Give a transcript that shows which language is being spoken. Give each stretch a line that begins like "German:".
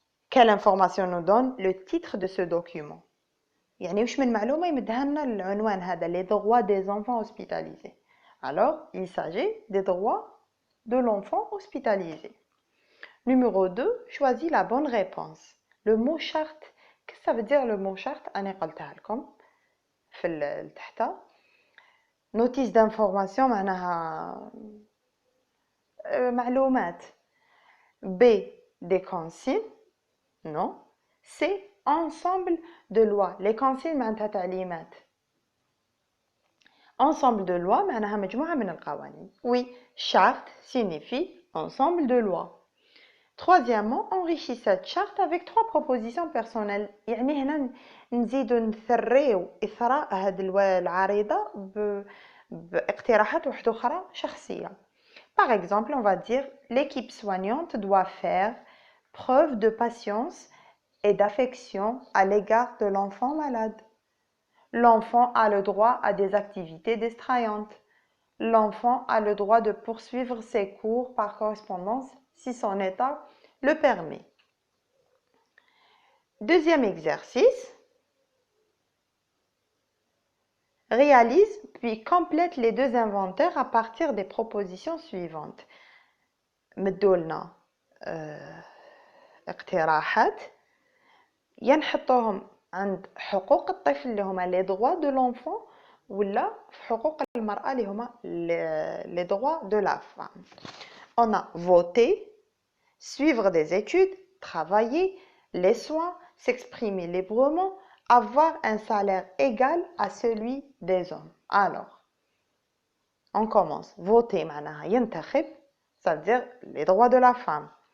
French: Quelle information nous donne le titre de ce document?
Arabic: يعني وش من معلومة يمدها لنا العنوان هذا
French: les droits des enfants hospitalisés. Alors, il s'agit des droits de l'enfant hospitalisé. Numéro 2, choisis la bonne réponse. Le mot charte, qu'est-ce que ça veut dire le mot charte?
Arabic: أنا قلتها لكم في تحت.
French: Notice d'information
Arabic: معناها معلومات.
French: B, des consignes. Non. C, ensemble de lois. Les consignes
Arabic: معناتها تعليمات.
French: Ensemble de lois
Arabic: معناها مجموعة من القوانين.
French: Oui, charte signifie ensemble de lois. Troisièmement, enrichis cette charte avec 3 propositions personnelles.
Arabic: يعني هنا نزيدو نثريو إثراء هذه العريضة باقتراحات واحدة أخرى شخصية.
French: Par exemple, on va dire l'équipe soignante doit faire preuve de patience et d'affection à l'égard de l'enfant malade. L'enfant a le droit à des activités distrayantes. L'enfant a le droit de poursuivre ses cours par correspondance si son état le permet. Deuxième exercice. Réalise puis complète les 2 inventaires à partir des propositions suivantes.
Arabic: مدولنا اقتراحات ينحطوهم عند حقوق الطفل اللي هما
French: les droits de l'enfant
Arabic: ولا في حقوق المرأة اللي هما
French: les droits de la femme. On a voté, suivre des études, travailler, les soins, s'exprimer librement, avoir un salaire égal à celui des hommes. Alors, on commence. Voter
Arabic: معناها ينتخب,
French: ça veut dire les droits de la femme.